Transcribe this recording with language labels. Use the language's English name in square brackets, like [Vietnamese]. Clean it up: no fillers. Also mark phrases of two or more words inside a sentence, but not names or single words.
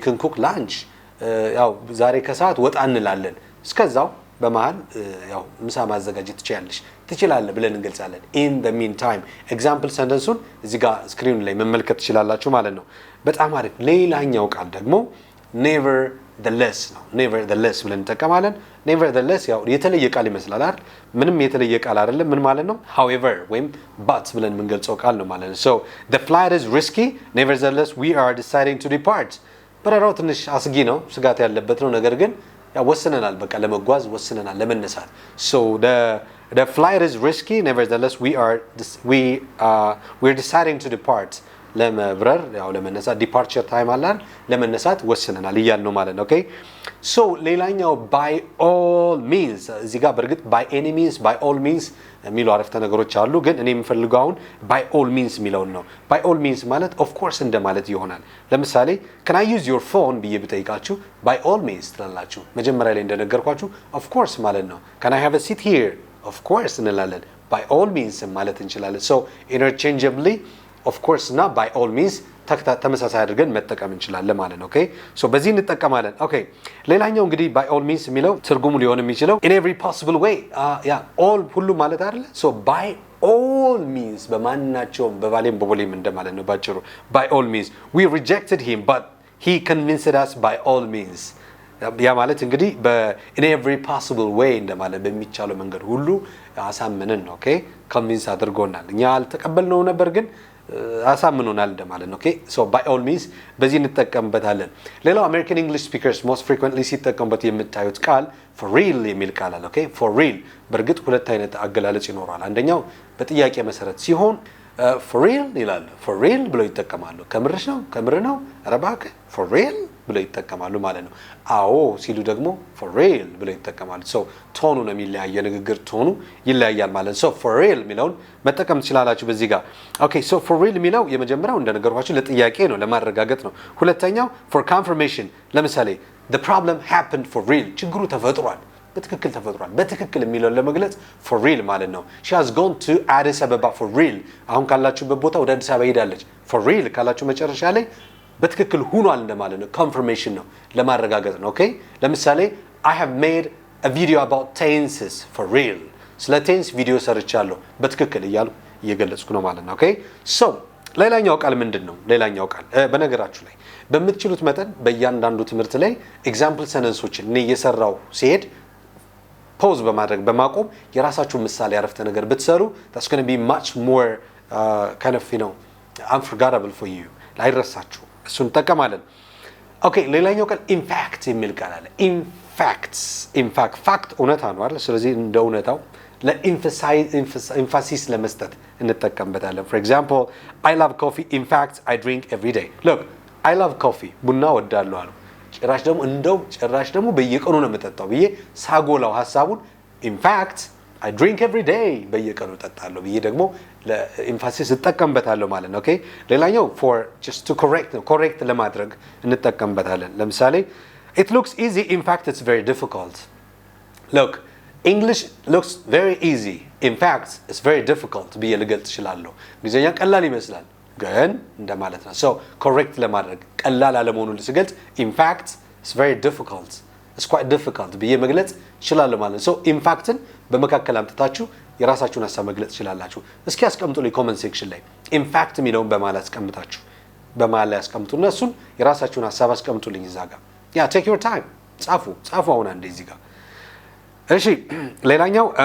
[English] can cook lunch [Amharic] ያው ዛሬ ከሰዓት ወጣ እንላለን እስከዛው በመሃል ያው ምሳ ማዘጋጀት ትችላለህ ብለን እንገልጻለን [English] in the meantime example sentence- [Amharic] ን እዚህ ጋር ስክሪኑ ላይ መመልከት ትችላላችሁ ማለት ነው በጣም አሪፍ ሌላኛው ቃል ደግሞ nevertheless ነው nevertheless ብለን እንጠቀማለን nevertheless ያው የተለየ ቃል ይመስላል አይደል ምንም የተለየ ቃል አይደለም ምን ማለት ነው however ወይም but ብለን የምንገልጸው ቃል ነው ማለት ነው [English] so the flight is risky nevertheless we are deciding to depart [Amharic] በረራው ትንሽ አስጊ ነው ስጋት ያለበት ነው ነገር ግን ያው ወስነናል በቃ ለመጓዝ ወስነናል ለመነሳት [English] so the flight is risky nevertheless we're deciding to depart [Amharic] ለመብረር ያው ለመነሳት ዲፓርቸር ታይም አለን ለመነሳት ወስነናል ይያል ነው ማለት ነው ኦኬ ሶ ሌላኛው [English] by all means [Amharic] እዚህ ጋር በርግጥ [English] by any means by all means [Amharic] የሚሉ አረፍተ ነገሮች አሉ ግን እኔ የምፈልገው አሁን [English] by all means [Amharic] የሚለውን ነው [English] by all means [Amharic] ማለት [English] of course [Amharic] እንደማለት ይሆናል ለምሳሌ [English] can I use your phone [Amharic] ብዬ ብጠይቃችሁ [English] by all means [Amharic] ትላላችሁ መጀመሪያ ላይ እንደነገርኳችሁ [English] of course [Amharic] ማለት ነው [English] can I have a seat here of course [Amharic] እንላለን [English] by all means [Amharic] ማለት እንችላለን [English] so interchangeably of course [Amharic] እና [English] by all means [Amharic] ተመሳሳይ አድርገን መጠቀም እንችላለን ማለት ነው ኦኬ ሶ በዚህ እንጠቀማለን ኦኬ ሌላኛው እንግዲህ [English] by all means [Amharic] የሚለው ትርጉሙ ሊሆን የሚችለው [English] in every possible way [Amharic] all ሁሉ ማለት አይደለ [English] so by all means [Amharic] በማናቸውም በባሌም በቦሌም እንደማለት ነው ባጭሩ [English] by all means we rejected him but he convinced us by all means [Amharic] ያ ማለት እንግዲህ [English] in every possible way [Amharic] እንደማለት በሚቻለው መንገድ ሁሉ አሳምነን ነው ኦኬ convince አድርጎናል እኛ አልተቀበልነው ነበር ግን አሳምኖናል እንደማለት ነው ኦኬ ሶ [English] by all means [Amharic] በዚህ እንጠቀምበታለን ሌላው [English] American English speakers most frequently [Amharic] ሲጠቀሙበት የምታዩት ቃል [English] for real [Amharic] የሚል ቃል አለ ኦኬ [English] for real [Amharic] በርግጥ ሁለት አይነት አገላለጽ ይኖራል አንደኛው በጥያቄ መሰረት ሲሆን for real ይላሉ [English] for real [Amharic] ብለው ይጠቀማሉ ከምርሽ ነው ከምር ነው ኧረ እባክህ [English] for real [Amharic] ብለው ይጠቀማሉ ማለት ነው አዎ ሲሉ ደግሞ [English] for real [Amharic] ብለው ይጠቀማሉ so ቶኑ ነው የሚለያየው የንግግር ቶኑ ይለያያል ማለት ነው [English] so for real [Amharic] የሚለውን መጠቀም ትችላላችሁ በዚህ ጋር ኦኬ [English] so for real [Amharic] የሚለው የመጀመሪያው እንደነገርኳችሁ ለጥያቄ ነው ለማረጋገጥ ነው ሁለተኛው [English] for confirmation [Amharic] ለምሳሌ [English] the problem happened for real [Amharic] ችግሩ ተፈጥሯል በትክክል ተፈጥሯል በትክክል የሚለውን ለመግለጽ [English] for real [Amharic] ማለት ነው she [English] has gone to Addis Ababa for real [Amharic] አሁን ካላችሁበት ቦታ ወደ አዲስ አበባ ሄዳለች [English] for real [Amharic] ካላችሁ መጨረሻ ላይ በትክክል ሆኗል እንደማለት ነው confirmation ነው ለማረጋገጥ ነው ኦኬ ለምሳሌ [English] I have made a video about tenses for real [Amharic] ስለ tense ቪዲዮ ሰርቻለሁ በትክክል እየገለጽኩ ነው ማለት ነው ኦኬ so ሌላኛው ቃል ምንድነው ሌላኛው ቃል በነገራችሁ ላይ በምትችሉት መጠን በእያንዳንዱ ትምህርት ላይ ኤግዛምፕል ሰነንሶችን እኔ እየሰራው ሲሄድ ፖዝ በማድረግ በማቆም የራሳችሁን ምሳሌ አረፍተ ነገር ብትሰሩ [English] that's going to be much more kind of unforgettable for you [Amharic] ላይረሳችሁ እሱን ተጠቀማለን ኦኬ ሌላኛው ቃል [English] in fact [Amharic] የሚል ቃል አለ in [English] fact fact [Amharic] እውነታ ነው አይደል ስለዚህ እንደ እውነታው ለኤምፋሲስ ለመስጠት እንጠቀምበታለን [English] for example I love coffee in fact I drink every day look I love coffee [Amharic] ቡና ወዳለሁ አሉ ጭራሽ ደግሞ በየቀኑ ነው የምጠጣው ብዬ ሳጎላው ሐሳቡን [English] in fact I drink every day [Amharic] በየቀኑ እጠጣለሁ ብዬ ደግሞ ለኤምፋሲስ እጠቀምበታለሁ ማለት ነው ኦኬ ሌላኛው [English] for just to correct [Amharic] ለማድረግ እንጠቀምበታለን ለምሳሌ [English] it looks easy in fact it's very difficult look English looks very easy in fact it's very difficult [Amharic] ብዬ ልገልጽ እችላለሁ እንግሊዝኛ ቀላል ይመስላል ግን እንደማለት ነው so correct ለማድረግ ቀላል አለመሆኑን ልስገልጽ [English] in fact it's very difficult it's quite difficult [Amharic] ብዬ መግለጽ እችላለሁ ማለት ነው [English] so in fact [Amharic] ን በመካከል አምጥታችሁ የራሳችሁን ሐሳብ መግለጽ ትችላላችሁ እስኪ አስቀምጡልኝ ኮሜንት ሴክሽን ላይ [English] in fact [Amharic] የሚለውን በማለት አስቀምጣችሁ በማለት ያስቀምጡና እሱን የራሳችሁን ሐሳብ አስቀምጡልኝ እዛ ጋር [English] take your time [Amharic] ጻፉ አሁን አንዴ እዚህ ጋር እሺ ሌላኛው